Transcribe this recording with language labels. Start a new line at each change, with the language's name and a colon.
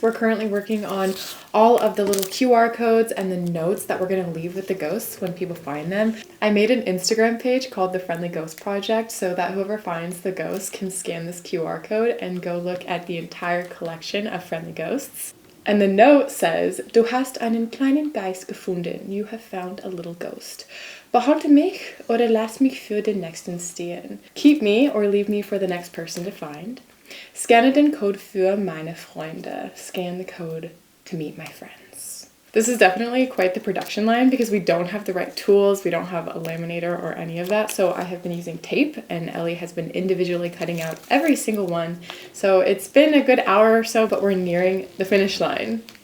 English: We're currently working on all of the little QR codes and the notes that we're gonna leave with the ghosts when people find them. I made an Instagram page called the Friendly Ghost Project so that whoever finds the ghost can scan this QR code and go look at the entire collection of friendly ghosts. And the note says,
German: "Du hast einen kleinen Geist gefunden.
English: You have found a little ghost.
German: Behalte mich oder lass mich für den nächsten stehen.
English: Keep me or leave me for the next person to find.
German: Scanne den Code für meine Freunde.
English: Scan the code to meet my friends." This is definitely quite the production line because we don't have the right tools. We don't have a laminator or any of that. So I have been using tape, and Ellie has been individually cutting out every single one. So it's been a good hour or so, but we're nearing the finish line.